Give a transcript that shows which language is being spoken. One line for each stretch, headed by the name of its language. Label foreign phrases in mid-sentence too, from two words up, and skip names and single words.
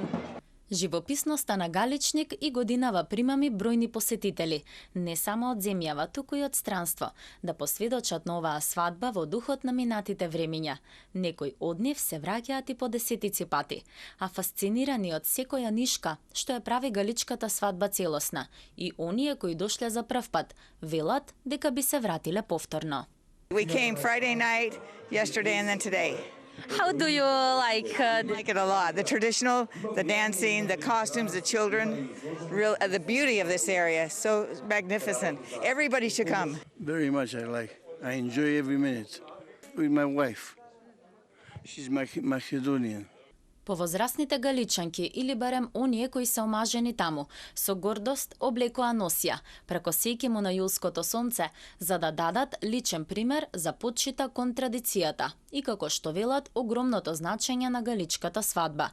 Macedonian: Живописноста на Галичник и годинава примами бројни посетители, не само од земјава, туку и од странство, да посведочат на оваа свадба во духот на минатите времиња. Некои од нив се враќаат и по десетици пати, а фасцинирани од секоја нишка што ја прави галичката свадба целосна, и оние кои дошле за прв пат, велат дека би се вратиле повторно.
English: We came Friday night, yesterday and then today. How do you like I like it a lot. The traditional, the dancing, the costumes, the children, the beauty of this area, so magnificent. Everybody should come. Very much I like. I enjoy every minute with my wife. She's Macedonian.
Macedonian: Повозрасните галичанки или барем оние кои се омажени таму, со гордост облекоа носија, прекосејќи му на јулското сонце, за да дадат личен пример за почита кон традицијата и како што велат огромното значење на галичката свадба.